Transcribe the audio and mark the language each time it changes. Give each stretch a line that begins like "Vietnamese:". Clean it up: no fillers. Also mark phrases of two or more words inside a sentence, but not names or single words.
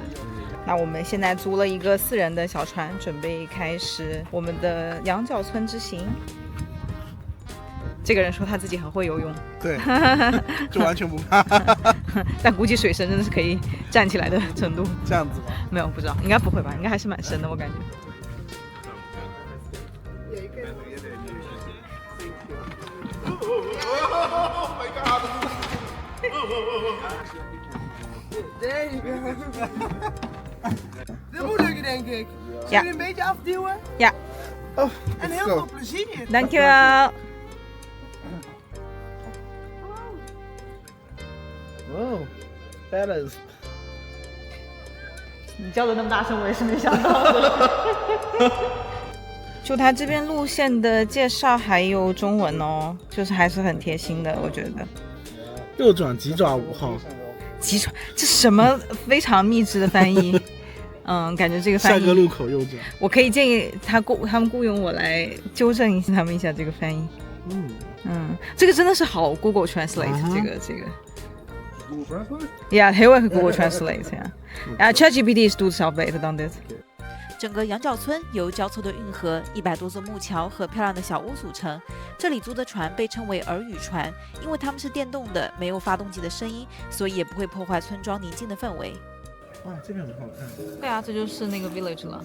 Chinese: 那我们现在租了一个4人的小船，准备开始我们的羊角村之行。这个人说他自己很会游泳，对，就完全不怕。但估计水深真的是可以站起来的程度。这样子吗？没有，不知道，应该不会吧？应该还是蛮深的，我感觉。
English: Oh my god! There you go.
Dutch: Dit moet lukken, denk ik. Zullen Ja. we een beetje afduwen? Ja. Oh, En
English: let's
Dutch: heel
English: go.
Dutch: veel plezier. Dankjewel.
English: Oh, fellas.
Chinese: 你叫的那么大声，我也是没想到的。就它这边路线的介绍还有中文哦，就是还是很贴心的，我觉得。右转急转5号。急转，这什么非常秘制的翻译？感觉这个翻译。下个路口右转。我可以建议他们雇佣我来纠正一下他们一下这个翻译。这个真的是好 Google Translate， 这个。
Dutch: Ja, heel erg Google Translate
Chinese: 呀。
Dutch: ChatGPT is doet zelf beter dan dit。
Chinese: 整个羊角村由交错的运河、100多座木桥和漂亮的小屋组成。这里租的船被称为耳语船，因为它们是电动的，没有发动机的声音，所以也不会破坏村庄宁静的氛围。哇，这边很好看。对啊，这就是那个 village 了。